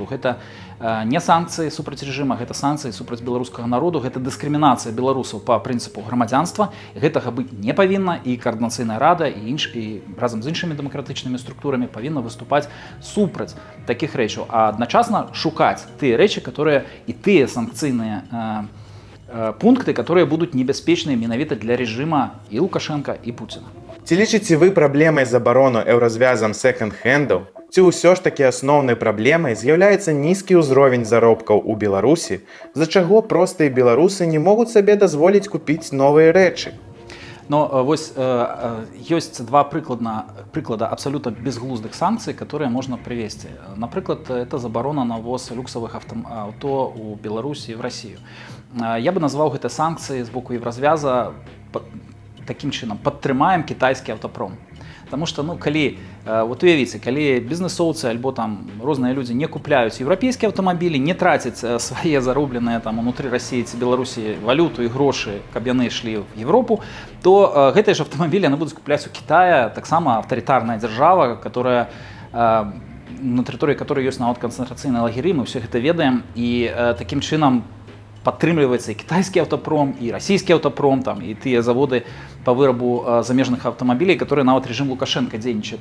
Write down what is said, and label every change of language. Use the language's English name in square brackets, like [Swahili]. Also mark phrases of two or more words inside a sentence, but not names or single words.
[Belarusian] Гэта не санкцыі супраць рэжыма, гэта санкцыі супраць беларускага народу, гэта дыскрымінацыя беларусаў па прынцыпу грамадзянства. Гэтага быць не павінна, і Каардынацыйная рада і разам з іншымі дэмакратычнымі структурамі павінна выступаць супраць такіх рэчаў, а адначасна шукаць тыя рэчы, которые і тыя санкцыйныя пункты, [Russian] которые будут [Belarusian] небяспечныя менавіта для режима і Лукашенко, і Путина. Ці лічыце вы праблемай забарону еўразвязам секонд-хендаў? Ці ўсё ж такі асноўнай праблемай з'яўляецца нізкі ўзровень заробкаў у Беларусі, з-за чаго простыя беларусы не могуць сабе дазволіць купіць новыя рэчы? Но вось ёсць два прыклада абсолютно безглуздых санкцый, [Russian] которые можно привести. [Belarusian] Напрыклад, это забарона на ввоз люксовых авто у Беларусі і [Russian] в Россию. [Belarusian] Я бы назваў гэта санкцыі з боку Еўразвяза таким чынам: падтрымаем кітайскі аўтапром. [Russian] Потому что, [Belarusian] калі, вот уявіце, калі бізнесоўцы альбо там розныя людзі не купляюць еўрапейскія аўтамабілі, не трацяць свае заробленыя там унутры России ці Беларусі валюту і грошы, каб яны ішлі [Russian] в Европу, [Belarusian] то гэтыя ж аўтамабілі яны будуць купляць у Китая, таксама аўтарытарная дзяржава, которая на тэрыторыі которой ёсць нават канцэнтрацыйныя лагеры, мы все гэта ведаем, і такім чынам падтрымліваецца і кітайскі аўтапром, і расійскі аўтапром, там, і тыя заводы по вырабу замежных аўтамабілей, которые нават режим Лукашенко дзейнічае.